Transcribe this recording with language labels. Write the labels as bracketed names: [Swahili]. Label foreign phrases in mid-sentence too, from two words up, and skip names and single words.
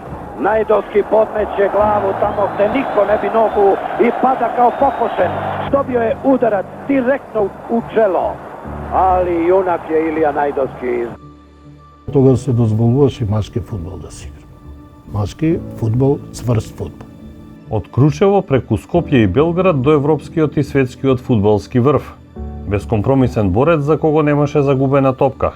[Serbian] Најдовски подмеće главу тамо gde niko ne bi nogu i pada kao pokošen. Dobio je udarac direktno u čelo, ali junak je Илија Најдовски. [Macedonian] Тогаш се дозволуваше машки фудбал да се игра. Машки фудбал, цврст фудбал. Од Крушево преку Скопје и Белград до европскиот и светскиот фудбалски врв. Безкомпромисен борец за кого немаше загубена топка.